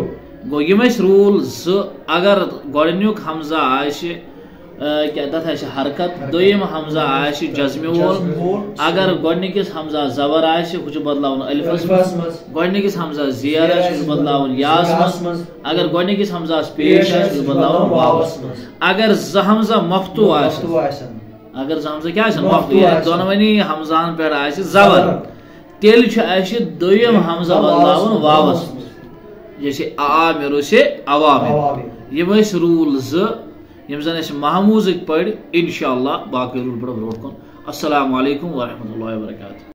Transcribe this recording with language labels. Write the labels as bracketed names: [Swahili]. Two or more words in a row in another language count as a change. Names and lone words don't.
[Kashmiri] گو یم رول زٕ اگر گۄڈنیُک حمزہ آسہِ تتھ آسہِ حرکت دویم حمزہ آسہِ جزمہِ وول اگر گۄڈنِکِس حمزہ زبر آسہِ ہُہ چھُ بدلاوُن الفس مز گۄڈنِکِس حمزہ زیر آسہِ ہُہ چھُ بدلاوُن یاہس مز اگر گۄڈنِکِس حمزہس پیش آسہِ ہُہ چھُ بدلاوُن واوس مز. اگر زٕ حمزہ مفتوح آسہِ اگر زٕ حمزہ کیا آسن مفتوح یعنی دۄنوٕنی حمزہن پٮ۪ٹھ آسہِ زبر تیٚلہِ چھُ اَسہِ دویم حمزہ بدلاوُن واوس مز جیسے آمرو سے عوامر. یم ٲسۍ روٗل زٕ یم زن اس محموزک پڑھ انشاءاللہ باقی رول پڑھ برونٛٹھ کُن. [Arabic] السلام علیکم ورحمۃ اللہ وبرکاتہ.